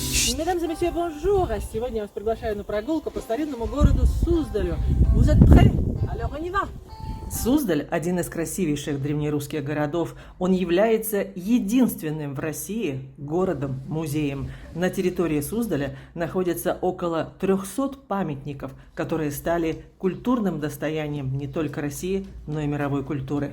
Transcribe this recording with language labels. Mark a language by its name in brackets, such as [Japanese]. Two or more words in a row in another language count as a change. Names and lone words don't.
[French] Mesdames et messieurs, bonjour! [Russian] Сегодня я вас приглашаю на прогулку по старинному городу Суздалю. [French] Vous êtes prêts? Alors on y va! [Russian] Суздаль – один из красивейших древнерусских городов. Он является единственным в России городом-музеем. На территории Суздаля находится около 300 памятников, которые стали культурным достоянием не только России, но и мировой культуры.